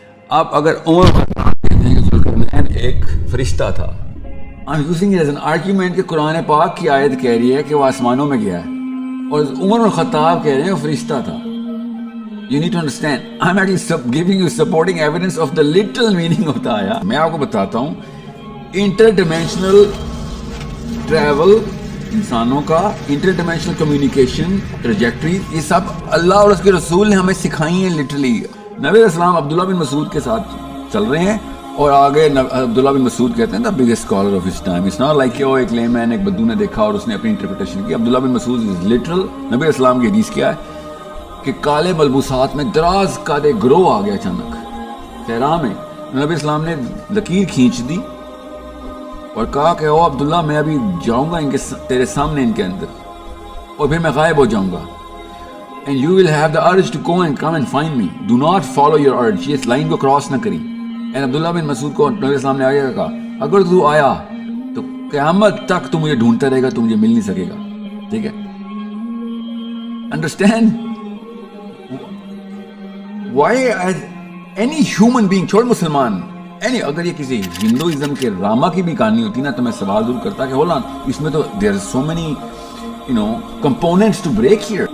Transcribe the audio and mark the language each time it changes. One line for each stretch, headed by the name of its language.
Urdu: آپ اگر عمر کہتے ہیں کہ ذوالقرنین ایک فرشتہ تھا،
English: I'm using it as an argument
Urdu: کہ قرآن پاک کی آیت کہہ رہی ہے کہ وہ آسمانوں میں گیا ہے، اور عمر بن الخطاب کہہ رہے ہیں وہ فرشتہ تھا.
English: You need to understand, I'm actually giving you supporting evidence of the literal meaning of the ayah.
Urdu: میں آپ کو بتاتا ہوں انٹر-ڈیمینشنل ٹریول انسانوں کا، انٹر-ڈیمینشنل کمیونیکیشن، ٹریجیکٹری، یہ سب اللہ اور اس کے رسول نے ہمیں سکھائی ہیں. لٹرلی نبی علیہ السلام عبداللہ بن مسعود کے ساتھ چل رہے ہیں، اور آگے عبداللہ بن مسعود کہتے ہیں
English: the biggest scholar of his time. It's not like
Urdu: کہ وہ ایک لیمین ایک بدو نے دیکھا اور اس نے اپنی انٹرپریٹیشن کی. عبداللہ بن مسعود
English: is literal.
Urdu: نبی علیہ السلام کی حدیث کیا ہے کہ کالے ملبوسات میں دراز کا ایک گروہ آ گیا اچانک صحرا میں. نبی اسلام نے لکیر کھینچ دی اور کہا کہ او عبداللہ میں ابھی جاؤں گا ان کے تیرے سامنے ان کے اندر، اور پھر میں غائب ہو جاؤں گا.
English: And you will have the urge to go and come and find me. Do not follow your urge.
Urdu: یہ اس لائن کو کراس نہ کریں. And عبداللہ بن مسعود کو نبی اسلام نے آگے کہا اگر تو آیا تو قیامت تک تو مجھے ڈھونڈتا رہے گا، تو مجھے مل نہیں سکے گا. ٹھیک ہے،
English: understand why any human being,
Urdu: چھوڑ مسلمان، اگر یہ کسی ہندوازم کے راما کی بھی کہانی ہوتی نا تو میں سوال ضرور کرتا کہ
English: hold on,
Urdu: اس میں تو
English: There are so many components to break here.